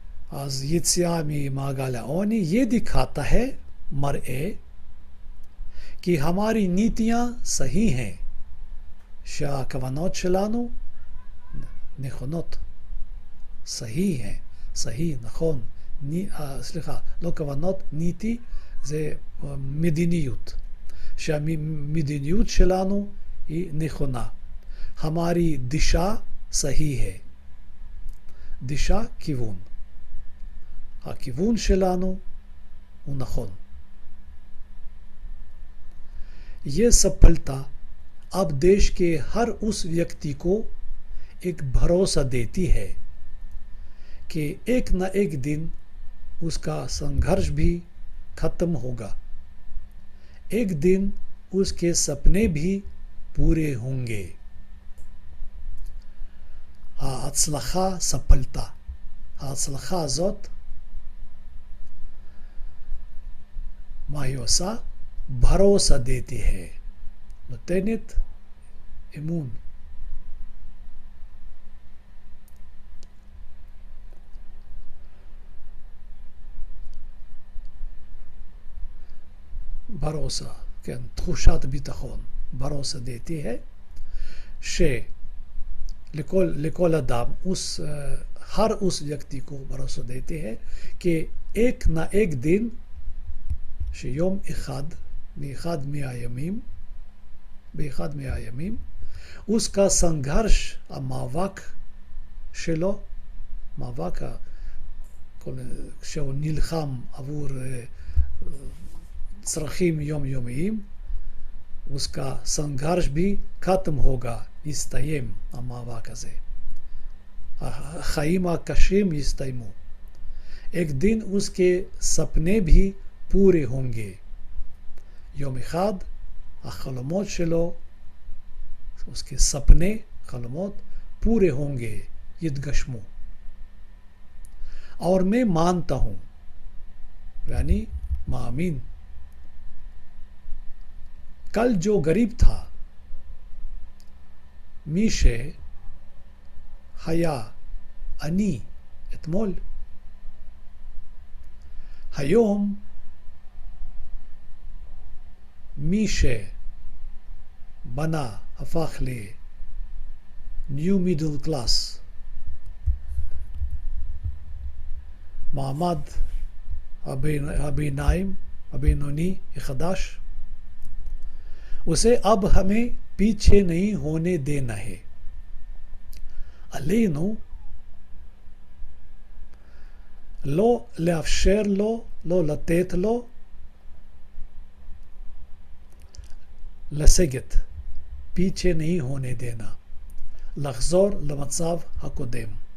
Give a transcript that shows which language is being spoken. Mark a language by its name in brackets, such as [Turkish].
[Hebrew] אז יציאה ממעגל העוני, [Hindi] ये दिखाता है, मरए कि हमारी नीतियां सही हैं, [Hebrew] שהכוונות שלנו נכונות, סהי हैं, סהי, נכון, סליחה, לא כוונות, ניתי זה מדיניות, שהמדיניות שלנו היא נכונה. [Hindi] हमारी दिशा सही है, दिशा כיוון, [Hebrew] הכיוון שלנו הוא נכון. [Hindi] ये सफलता अब देश के हर उस व्यक्ति को एक भरोसा देती है कि एक न एक दिन उसका संघर्ष भी खत्म होगा, एक दिन उसके सपने भी पूरे होंगे. [Hebrew] ההצלחה, ספלתה. ההצלחה הזאת, מה היא עושה? [Hindi] भरोसा देती है, [Hebrew] נותנת אמון. भरोसा, כן, תחושת ביטחון. [Hindi] भरोसा देती है, [Hebrew] לכל אדם, [Hindi] हर उस व्यक्ति को भरोसा देते हैं कि एक न एक दिन, [Hebrew] שיום אחד, באחד מהימים, [Hindi] उसका संघर्ष, [Hebrew] המאבק שלו, מאבק שהוא נלחם עבור צרכים יומיומיים, [Hindi] उसका संघर्ष भी खत्म होगा, [Hebrew] יסתיים המאבק הזה. החיים הקשים יסתיימו. [Hindi] एक दिन उसके सपने भी पूरे होंगे. [Hebrew] יום אחד החלומות שלו, [Hindi] उसके सपने, [Hebrew] חלומות, [Hindi] पूरे होंगे, [Hebrew] יתגשמו. [Hindi] और मैं मानता हूँ, यानी मामीन, कल जो गरीब था, [Hebrew] מי שהיה עני אתמול, היום מי שבנה הפך ל-New Middle Class, מעמד הביניים, הבינוני החדש, [Hindi] उसे अब हमें पीछे नहीं होने देना है. [Hebrew] עלינו לא לאפשר לו, לא לתת לו לסגת, [Hindi] पीछे नहीं होने देना, [Hebrew] לחזור למצב הקודם.